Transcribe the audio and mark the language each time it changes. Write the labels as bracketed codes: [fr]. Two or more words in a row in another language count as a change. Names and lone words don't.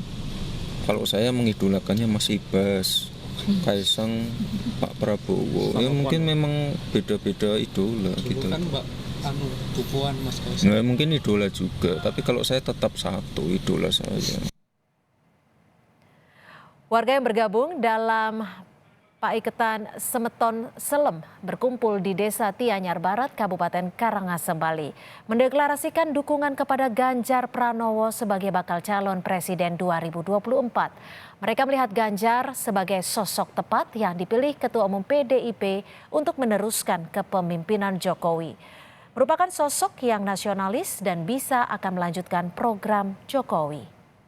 [id] Kalau saya mengidolakannya Mas Ibas, Kaesang, Pak Prabowo. Ya mungkin memang beda-beda idola gitu. Kan Mbak Pupuan Mas Kaesang. Nah, mungkin idola juga. Tapi kalau saya tetap satu idola saya. Warga yang bergabung dalam Paiketan Semeton Selem berkumpul di Desa Tianyar Barat, Kabupaten Karangasem, Bali, mendeklarasikan dukungan kepada Ganjar Pranowo sebagai bakal calon presiden 2024. Mereka melihat Ganjar sebagai sosok tepat yang dipilih Ketua Umum PDIP untuk meneruskan kepemimpinan Jokowi. Merupakan sosok yang nasionalis dan bisa akan melanjutkan program Jokowi.